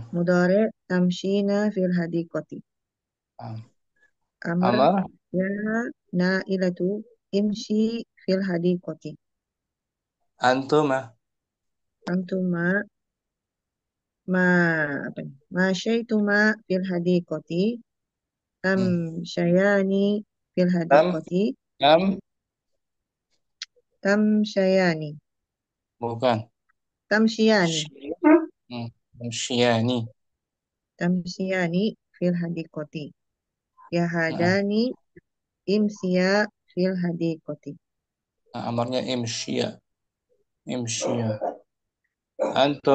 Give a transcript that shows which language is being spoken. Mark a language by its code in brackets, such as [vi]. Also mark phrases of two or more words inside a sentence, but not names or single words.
[ar] مضارع تمشين في الحديقة. Ah. Amar Amar. يا نائلة امشي في الحديقة. Antuma. [ms] Antuma ma apa ini? [ar] مشيتما في الحديقة. Hmm. تمشيان في Tam. hadiqati. Tam. Tamsyayani. [ms] Bukan. [ar] Tamsyiyani. Shi. Syiani. تمشيان في الحديقة. [ms] Nah, [ar] يا هداني امشيا في الحديقة. amarnya imsya. Imsya. Antum.